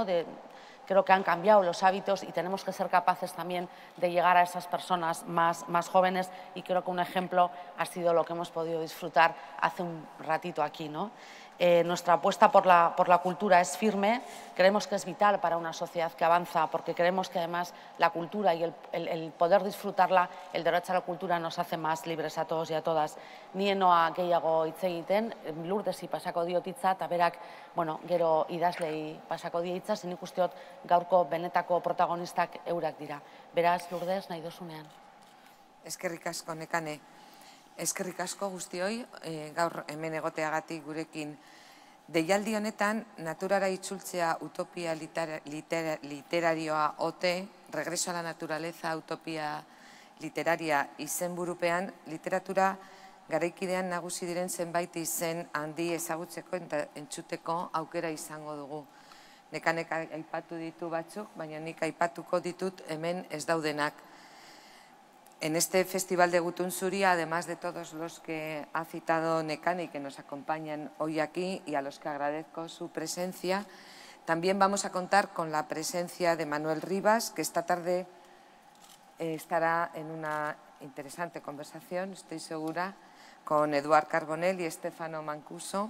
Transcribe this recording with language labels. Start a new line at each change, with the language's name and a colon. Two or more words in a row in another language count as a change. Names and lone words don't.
Spanish: Creo que han cambiado los hábitos y tenemos que ser capaces también de llegar a esas personas más jóvenes y creo que un ejemplo ha sido lo que hemos podido disfrutar hace un ratito aquí, ¿no? Nuestra apuesta por la cultura es firme, creemos que es vital para una sociedad que avanza porque creemos que además la cultura y el poder disfrutarla, el derecho a la cultura nos hace más libres a todos y a todas.
Basque: Ni enoa gehiago hitz egiten, Lourdesi pasako diot hitza eta berak, bueno, gero idazlei pasako die hitza, nik uste dut gaurko benetako protagonistak eurak dira. Beraz, Lourdes, nahi dozunean. Eskerrik asko, Nekane. Eskerrik asko guztioi, gaur hemen egoteagatik gurekin. Deialdi honetan, naturara itzultzea utopia literarioa ote,
Spanish: regreso a la naturaleza utopia literaria
Basque: izenburupean, literatura garaikidean nagusi diren zenbait izen handi ezagutzeko eta entzuteko aukera izango dugu. Nekanek aipatu ditu batzuk, baina nik aipatuko ditut hemen ez daudenak.
Spanish: En este Festival de Gutun zuria, además de todos los que ha citado Nekane y que nos acompañan hoy aquí y a los que agradezco su presencia, también vamos a contar con la presencia de Manuel Rivas, que esta tarde estará en una interesante conversación, estoy segura, con Eduard Carbonell y Stefano Mancuso.